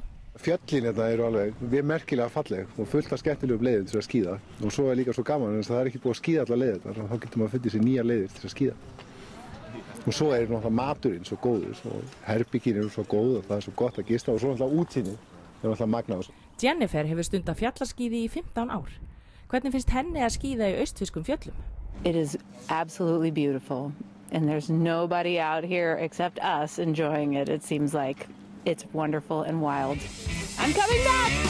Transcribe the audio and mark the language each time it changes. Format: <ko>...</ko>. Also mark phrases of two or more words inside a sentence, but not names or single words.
<is>Fjöllin eru alveg merkilega falleg og fullt af skemmtilegum leiðum til að skíða og svo er líka svo gaman en það er ekki búið að skíða allar leiðir þá getur maður fundið sér nýjar leiðir til að skíða. Og svo er náttúrulega maturinn svo góður og herbyggin eru svo góð og það er svo gott að gista og svo náttúrulega útsýnið er náttúrulega magnað. Jennifer hefur stundað fjallaskíði í 15 ár. Hvernig finnst henni að skíða í austfirskum fjöllum?</is> <en>It is absolutely beautiful and there's nobody out here except us enjoying it. It seems like it's wonderful and wild. I'm coming back!</en>